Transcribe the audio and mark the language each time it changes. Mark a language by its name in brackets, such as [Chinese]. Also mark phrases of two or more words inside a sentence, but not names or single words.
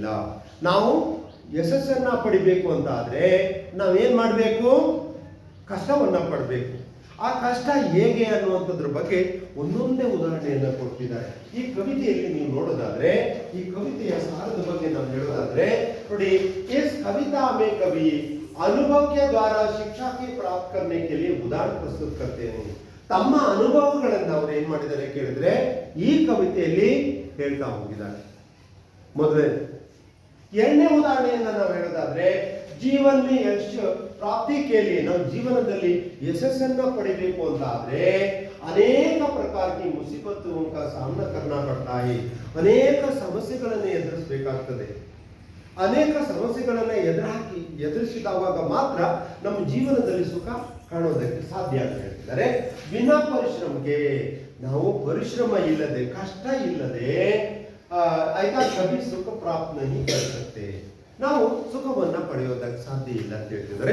[Kannada] ನಾವು ಯಶಸ್ಸನ್ನ ಪಡಿಬೇಕು ಅಂತ ಆದ್ರೆ ನಾವೇನ್ ಮಾಡಬೇಕು, ಕಷ್ಟವನ್ನ ಪಡಬೇಕು. ಆ ಕಷ್ಟ ಹೇಗೆ ಅನ್ನುವಂಥದ್ರ ಬಗ್ಗೆ ಒಂದೊಂದೇ ಉದಾಹರಣೆಯನ್ನ ಕೊಡ್ತಿದ್ದಾರೆ. ಈ ಕವಿತೆಯಲ್ಲಿ ನೀವು ನೋಡೋದಾದ್ರೆ, ಈ ಕವಿತೆಯ ಸಾರದ ಬಗ್ಗೆ ನಾವು ಹೇಳೋದಾದ್ರೆ ನೋಡಿ, [Hindi] इस कविता में कवि अनुभव के द्वारा शिक्षा की प्राप्त करने के लिए उदाहरण प्रस्तुत करते हैं. [Kannada] ತಮ್ಮ ಅನುಭವಗಳನ್ನ ಅವ್ರು ಏನ್ ಮಾಡಿದ್ದಾರೆ ಕೇಳಿದ್ರೆ ಈ ಕವಿತೆಯಲ್ಲಿ ಹೇಳ್ತಾ ಹೋಗಿದ್ದಾರೆ. ಮೊದಲೇ ಎರಡನೇ ಉದಾಹರಣೆಯನ್ನ ನಾವು ಹೇಳೋದಾದ್ರೆ, [Hindi] जीवन यश प्राप्ति [Kannada] ಕೇಳಿ, ನಾವು ಜೀವನದಲ್ಲಿ ಯಶಸ್ಸನ್ನ ಪಡಿಬೇಕು ಅಂತ ಆದ್ರೆ ಅನೇಕ ಪ್ರಕಾರಕ್ಕೆ ಮುಸೀಬತ್ತು [Hindi] का सामना करना पड़ता है, [Kannada] ಅನೇಕ ಸಮಸ್ಯೆಗಳನ್ನು ಎದುರಿಸಬೇಕಾಗ್ತದೆ. ಅನೇಕ ಸಮಸ್ಯೆಗಳನ್ನ ಎದುರಿಸಿದವಾಗ ಮಾತ್ರ ನಮ್ಮ ಜೀವನದಲ್ಲಿ ಸುಖ ಕಾಣೋದಕ್ಕೆ ಸಾಧ್ಯ ಅಂತ ಹೇಳ್ತಿದ್ದಾರೆ. ಬಿನಾ ಪರಿಶ್ರಮಕ್ಕೆ, ನಾವು ಪರಿಶ್ರಮ ಇಲ್ಲದೆ, ಕಷ್ಟ ಇಲ್ಲದೆ ಆಯ್ತಾ ಕವಿ [Hindi] सुख प्राप्त नहीं कर सकते, [Kannada] ನಾವು ಸುಖವನ್ನ ಪಡೆಯೋದಕ್ಕೆ ಸಾಧ್ಯ ಇಲ್ಲ ಅಂತ ಹೇಳ್ತಿದ್ದಾರೆ.